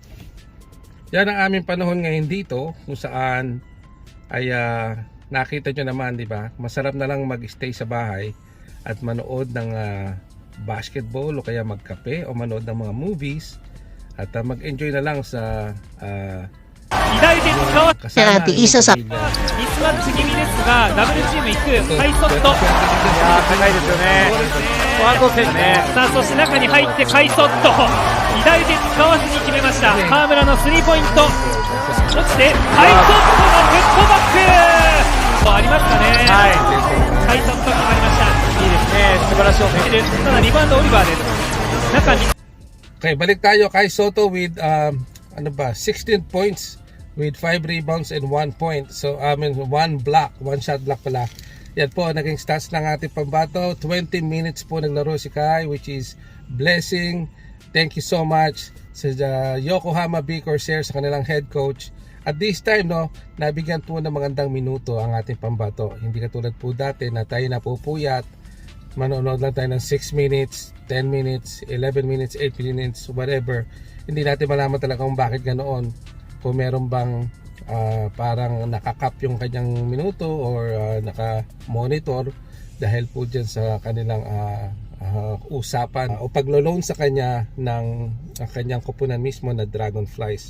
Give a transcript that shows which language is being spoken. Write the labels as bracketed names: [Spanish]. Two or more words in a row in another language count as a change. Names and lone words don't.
[Filipino] Yan ang aming panahon ngayon dito, kung saan ay nakita nyo naman, di ba? Masarap na lang mag-stay sa bahay at manood ng basketball o kaya magkape o manood ng mga movies at mag-enjoy na lang sa kasama Ate Isa sa [Japanese] ミスマッチ気味ですが、ダブルチーム行くハイソット。高いですよね。フォワード戦ね。さあそして中に入ってハイソット。左手使わずに決めました。河村のスリーポイント。落ちてハイソットのフットバック。ありますかね。はい。ハイソット決まりました。いいですね。素晴らしいオフェンス。ただリバウンドオリバーです。中に [English] Okay, [Filipino] balik tayo kay [English] Soto with 16 points with 5 rebounds and 1 point. So, 1 block, 1 shot block pala. [Filipino] Yan po, naging stats ng ating pambato. 20 minutes po naglaro si Kai, [English] which is blessing. Thank you so much [Filipino] sa Yokohama B Corsair, sa kanilang head coach. [English] At this time, [Filipino] nabigyan po ng magandang minuto ang ating pambato. Hindi katulad po dati na tayo napupuyat. Manonood lang tayo ng 6 minutes, 10 minutes, 11 minutes, 8 minutes, whatever. Hindi natin malaman talaga kung bakit ganoon. Kung meron bang parang nakakap yung kanyang minuto or naka-monitor dahil po dyan sa kanilang usapan o paglo-loan sa kanya ng kanyang kupunan mismo na Dragonflies.